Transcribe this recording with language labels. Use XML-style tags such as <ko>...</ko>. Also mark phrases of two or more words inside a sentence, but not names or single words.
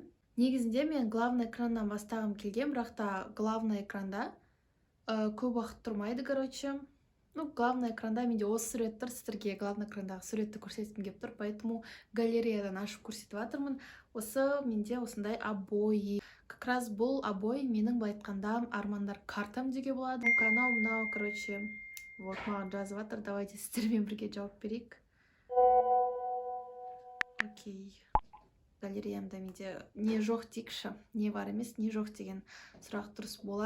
<kk>Негізінде мен главный экраннан бастағым келген, бірақ та главный экранда көп уақыт тұрмайды, короче. Главный экранда менде осы сурет тұр, сіздерге главный экрандағы суретті көрсеткім келіп тұр, поэтому галереядан ашып көрсетіп жатырмын. Осы менде осындай обои.</kk> <ru>Как раз</ru> <kk>бұл обои менің былай айтқанда армандар картам деуге болады. Мынау,</kk> <ru>короче, вот</ru> <kk>маған жазып жатыр. Давайте сіздермен бірге жауап берейік. Окей. Галереямда менде не жоқ дейікші, не бар емес, не жоқ деген сұрақ дұрыс болар.</kk>